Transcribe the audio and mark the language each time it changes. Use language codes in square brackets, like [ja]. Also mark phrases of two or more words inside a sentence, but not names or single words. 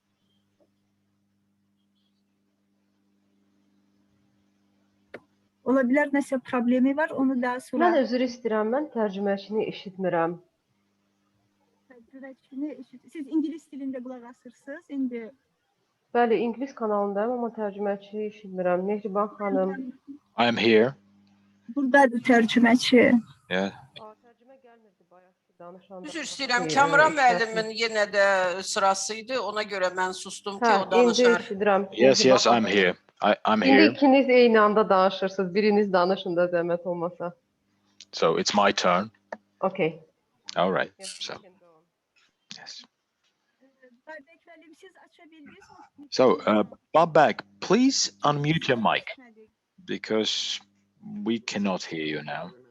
[az] Olabilir, nəsə problemi var, onu daha sonra... Mən özür istəyirəm, mən tərcüməçini eşitmirəm. Siz İngilis dilində qulaq asırsınız, indi... Bəli, İngilis kanalındayım, amma tərcüməçini eşitmirəm. Mehriban xanım. [en] I am here. [az] Buradadır tərcüməçi. [en] Yeah. [az] Tərcümə gəlmirdi bayaq ki, danışanda. Üzr istəyirəm, Kamran müəllimin yenə də sırasıydı. Ona görə mən sustum ki, o danışar. İndi eşidirəm. [en] Yes, yes, I'm here. I'm here. [az] İndi ikiniz eyni anda danışırsınız. Biriniz danışın da zəhmət olmasa. [en] So it's my turn. Okay. All right. So, yes. So, Babak, please unmute your mic because we cannot hear you now.